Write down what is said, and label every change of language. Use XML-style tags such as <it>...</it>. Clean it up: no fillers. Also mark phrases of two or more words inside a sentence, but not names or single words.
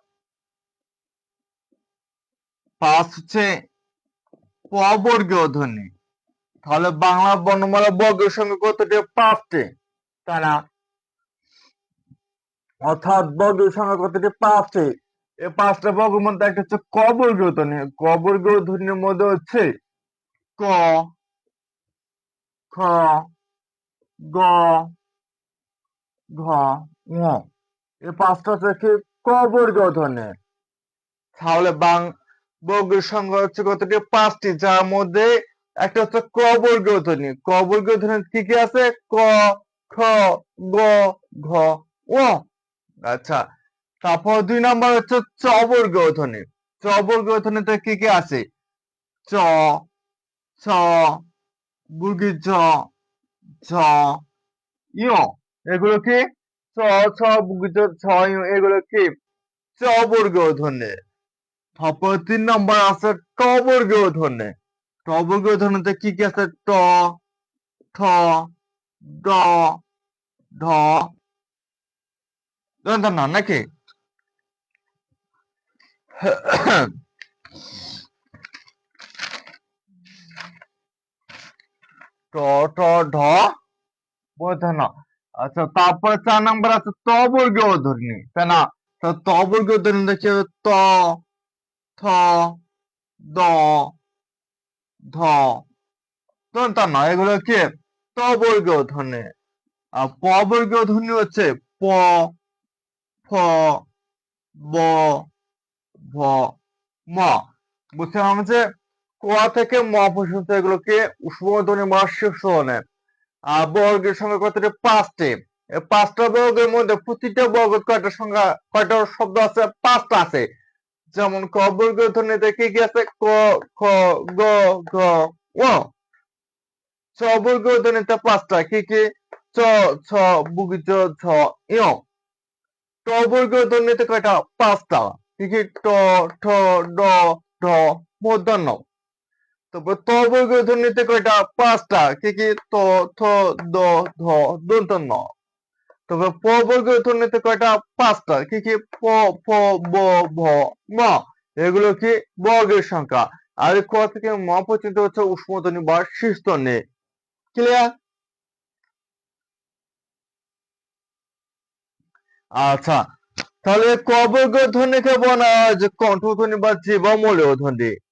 <bn>5 হচ্ছে প বর্গীয় ধ্বনি। তাহলে বাংলা বর্ণমালা বর্গের সংখ্যা কতটি? 5টি, তাই না? অর্থাৎ বর্গের সংখ্যা কতটি? 5টি। এই 5টা বর্গের মধ্যে একটা হচ্ছে ক বর্গীয় ধ্বনি। ক বর্গীয় ধ্বনির মধ্যে হচ্ছে ক, খ, গ, ঘ, ঙ। এই 5টা হচ্ছে কি ক বর্গীয় ধ্বনি। তাহলে বর্গের সংখ্যা হচ্ছে কতটি? 5টি, যার মধ্যে একটা হচ্ছে ক বর্গীয় ধ্বনি। ক বর্গীয় ধ্বনি কি কি আছে? ক, খ, গ, ঘ, ঙ। আচ্ছা, তারপর 2 নম্বর হচ্ছে চ বর্গীয় ধ্বনি। চ বর্গীয় ধ্বনিতে কি কি আছে? চ, ছ, বুর্গীর ঝ, ঝ, ঞ। এগুলো কি চ, ছ, বুর্গীর ঝ, ঝ, ঞ, এগুলো কি চ বর্গীয় ধ্বনি। তারপর 3 নম্বর আছে ট বর্গীয় ধ্বনি। ট বর্গীয় ধ্বনিতে কি কি আছে? ট, ঠ, ড, ঢ, না নাকি? ট, ঠ, ঢ, না। আচ্ছা, তারপরে 4 নাম্বার আছে ত বর্গীয় ধ্বনি, তাই না? তো ত বর্গীয় ধ্বনি দেখি ত, থ, দ, ধ, তা না, এগুলো কি ত বর্গীয় ধ্বনি। আর প বর্গীয় ধ্বনি হচ্ছে প, ফ, ব, ভ, ম। বুঝতে পারলাম যে ক থেকে ম পর্যন্ত এগুলোকে উষ্মধ্বনি বা শীর্ষ ধ্বনি। আর বর্গের সংখ্যা কতটি? 5টি। এই 5টা বর্গের মধ্যে প্রতিটা বর্গের কয়টা শব্দ আছে? 5টা আছে। যেমন ক বর্গীয় ধ্বনিতে কি কি আছে? ক, খ, গ, ঘ, ঙ। চ বর্গীয় ধ্বনিতে 5টা, কি কি? চ, ছ, বুগি চ, ঝ, ঞ। ট বর্গীয় ধ্বনিতে কয়টা? 5টা, কি কি? ট, ঠ, ড, ঢ, মূর্ধন্য। তারপর ত বর্গীয় ধ্বনিতে কয়টা? 5টা, কি কি? ত, থ, দ, ধ, দন্তন্য। তবে প বর্গীয় ধ্বনিতে কয়টা? 5টা, কি কি? প, ফ, ব, ভ, ম। এগুলো কি বর্গের সংখ্যা। আর ক থেকে ম পর্যন্ত হচ্ছে উষ্মধ্বনি বা শীর্ষধ্বনি।</bn> <en>clear?</en> <bn>আচ্ছা, তাহলে ক বর্গীয় ধ্বনিকে বলা হয় যে কণ্ঠধ্বনি বা জীবমূলীয় ধ্বনি।</bn>